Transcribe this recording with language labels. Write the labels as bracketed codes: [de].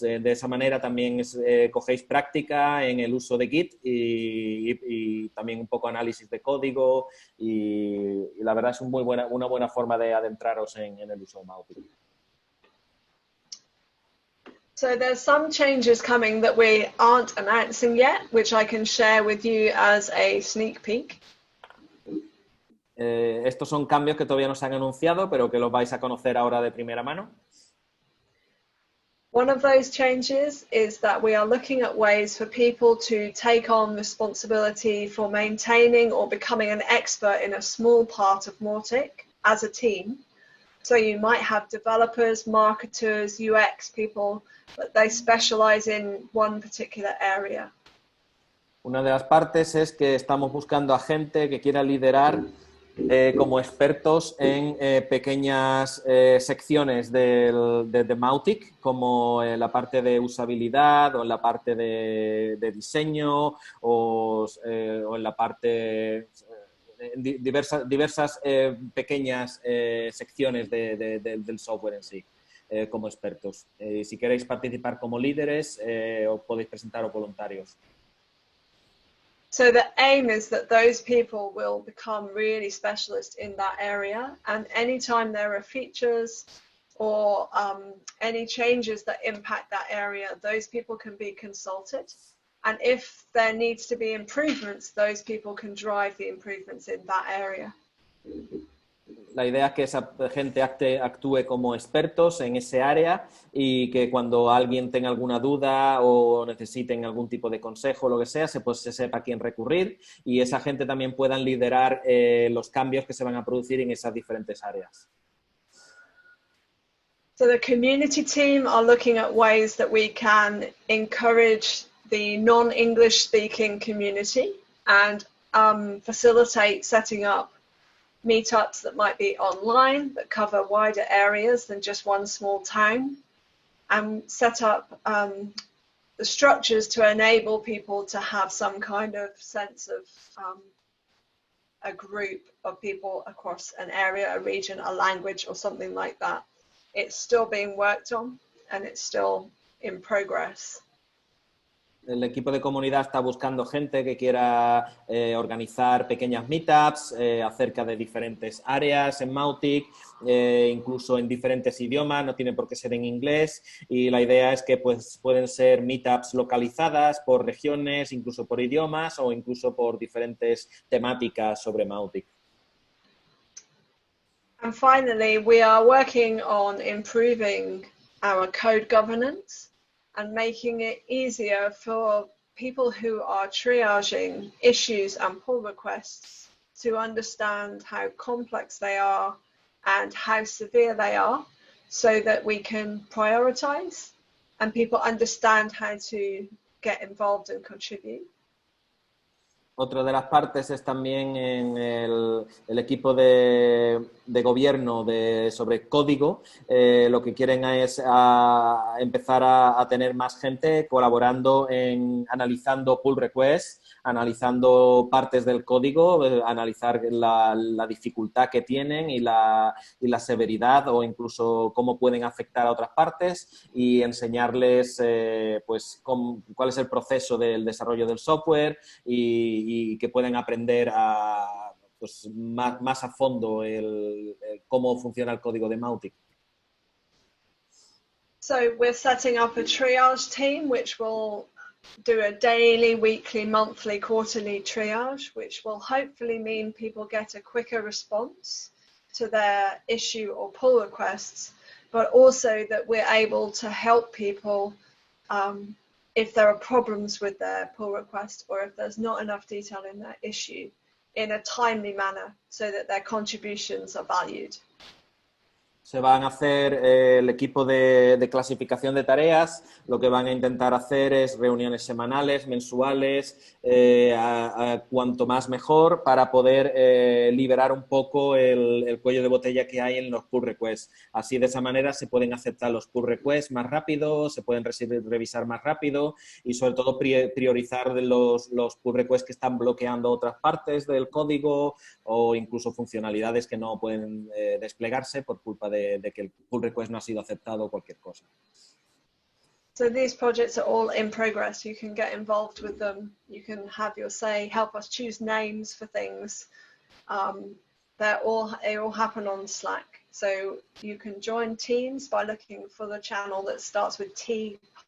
[es] De esa manera también cogéis práctica en el uso de Git y también un poco análisis de código, y la verdad es una buena forma de adentraros en el uso de Mautic. [en] So there's some changes coming that we aren't announcing yet, which I can share with you as a sneak peek. [es] Estos son cambios que todavía no se han anunciado, pero que los vais a conocer ahora de primera mano. [en] One of those changes is that we are looking at ways for people to take on responsibility for maintaining or becoming an expert in a small part of Mautic as a team. So you might have developers, marketers, UX people, but they specialize in one particular area. [es] Una de las partes es que estamos buscando a gente que quiera liderar como expertos en pequeñas secciones de Mautic, como en la parte de usabilidad o en la parte de diseño o en la parte... diversas pequeñas secciones del software en sí, como expertos. Si queréis participar como líderes, os podéis presentar voluntarios. [en] So the aim is that those people will become really specialist in that area, and anytime there are features or any changes that impact that area, those people can be consulted. And if there needs to be improvements, those people can drive the improvements in that area. [es] La idea es que esa gente actúe como expertos en ese área, y que cuando alguien tenga alguna duda o necesiten algún tipo de consejo o lo que sea, se sepa a quién recurrir, y esa gente también puedan liderar los cambios que se van a producir en esas diferentes áreas. [en] So the community team are looking at ways that we can encourage the non-English speaking community and facilitate setting up meetups that might be online that cover wider areas than just one small town, and set up the structures to enable people to have some kind of sense of a group of people across an area, a region, a language, or something like that. It's still being worked on and it's still in progress. [es] El equipo de comunidad está buscando gente que quiera organizar pequeñas meetups acerca de diferentes áreas en Mautic, incluso en diferentes idiomas, no tiene por qué ser en inglés, y la idea es que pues, pueden ser meetups localizadas por regiones, incluso por idiomas o incluso por diferentes temáticas sobre Mautic. [en] And finally, we are working on improving our code governance and making it easier for people who are triaging issues and pull requests to understand how complex they are and how severe they are, so that we can prioritize and people understand how to get involved and contribute. [es] Otra de las partes es también en el equipo de gobierno sobre código. Lo que quieren es empezar a tener más gente colaborando en analizando pull requests, analizando partes del código, analizar la dificultad que tienen y la severidad o incluso cómo pueden afectar a otras partes y enseñarles pues cuál es el proceso del desarrollo del software y que pueden aprender pues, más a fondo cómo funciona el código de Mautic. [en] So we're setting up a triage team which will do a daily, weekly, monthly, quarterly triage, which will hopefully mean people get a quicker response to their issue or pull requests, but also that we're able to help people if there are problems with their pull request or if there's not enough detail in their issue in a timely manner so that their contributions are valued. [es] Se van a hacer el equipo de clasificación de tareas, lo que van a intentar hacer es reuniones semanales, mensuales, cuanto más mejor para poder liberar un poco el cuello de botella que hay en los pull requests. Así de esa manera se pueden aceptar los pull requests más rápido, se pueden revisar más rápido y sobre todo priorizar los pull requests que están bloqueando otras partes del código o incluso funcionalidades que no pueden desplegarse por culpa de que el pull request no ha sido aceptado o cualquier cosa. [en] So these projects are all in progress. You can get involved with them. You can have your say, help us choose names for things. They all happen on Slack. So you can join teams by looking for the channel that starts with T-.